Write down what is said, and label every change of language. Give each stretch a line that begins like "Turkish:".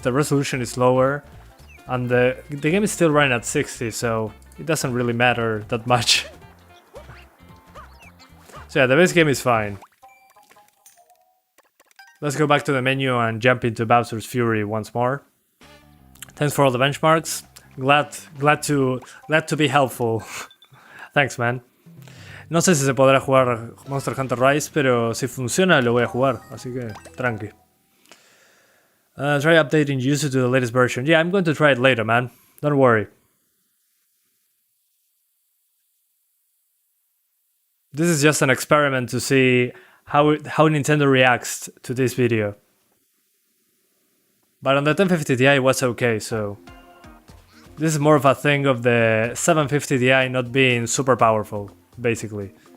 English: The resolution is lower. And the game is still running at 60, so it doesn't really matter that much. So yeah, the base game is fine. Let's go back to the menu and jump into Bowser's Fury once more. Thanks for all the benchmarks. Glad to be helpful. Thanks, man.
Spanish: No sé si se podrá jugar Monster Hunter Rise, pero si funciona lo voy a jugar, así que tranqui.
English: Try updating YUZU to the latest version. Yeah, I'm going to try it later, man. Don't worry. This is just an experiment to see how Nintendo reacts to this video. But on the 1050 Ti it was okay, so... This is more of a thing of the 750 Ti not being super powerful, basically.